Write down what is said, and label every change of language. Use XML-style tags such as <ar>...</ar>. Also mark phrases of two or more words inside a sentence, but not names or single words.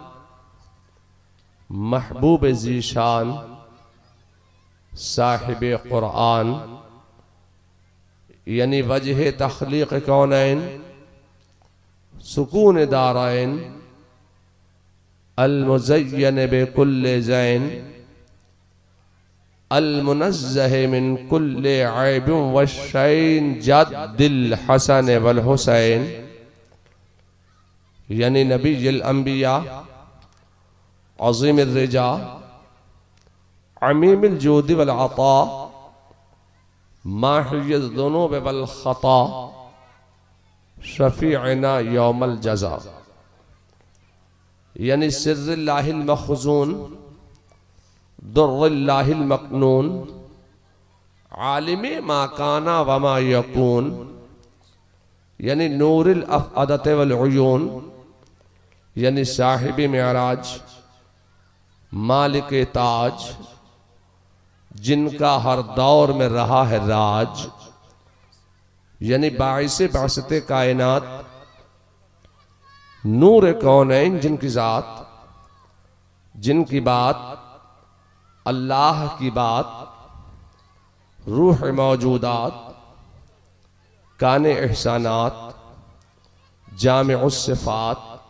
<ur>محبوب ذیشان، صاحب قرآن یعنی وجہ تخلیق کونین، سکون دارین,</ur> <ar>المزين بكل زين, المنزه من كل عيب وشين جد الحسن والحسين यानी نبي الأنبياء عظيم الرضا عميم الجود والعطاء ماحي الذنوب والخطاء شفيعنا يوم الجزاء</ar> <ur>यानी</ur> <ar>سر الله المخزون در الله المكنون عالم ما كان وما يكون نور الأفئدة والعيون</ar> <ur>यानी صاحب معراج، مالک تاج، جن کا ہر دور میں رہا ہے راج یعنی باعث باسط کائنات, نور کونین جن کی ذات، جن کی بات اللہ کی بات، روح موجودات، کان احسانات,</ur> <ar>جامع الصفات,</ar>